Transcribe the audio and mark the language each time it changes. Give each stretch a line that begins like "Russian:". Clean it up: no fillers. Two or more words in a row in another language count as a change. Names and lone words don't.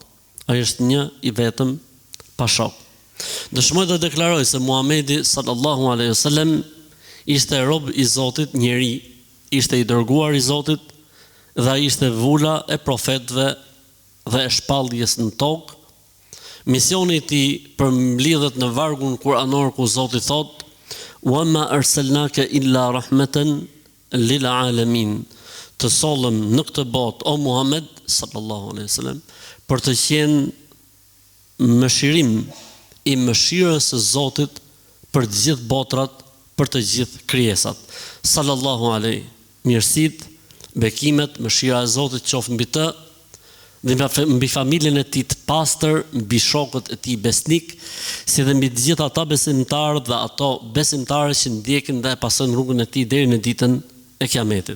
Albanian: Ai është një i vetëm pa shok. Dëshmoj dhe deklaroj se Muhamedi
Arabic: صلى الله عليه وسلم
Albanian: ishte rob i Zotit, njeri, ishte i dërguar i Zotit dhe ai ishte vula e profetëve dhe e shpalljes në tokë. Misioni i tij përmbledhet në vargun kuranor ku Zoti thot:
Arabic: "وما أرسلناك إلا رحمة للعالمين."
Albanian: Të sollëm në këtë botë o Muhammed
Arabic: صلى الله عليه وسلم
Albanian: për të qenë mëshirim i mëshirës së Zotit për të gjithë botrat, për të gjithë krijesat.
Arabic: صلى الله عليه,
Albanian: mirësitë, bekimet, mëshira e Zotit qoftë mbi të, dhe mbi familjen e tij të pastër, mbi shokët e tij besnik, si dhe mbi të gjithë ata besimtarë dhe ato besimtare që ndjekin dhe pasojnë rrugën e tij deri në ditën e Kiametit.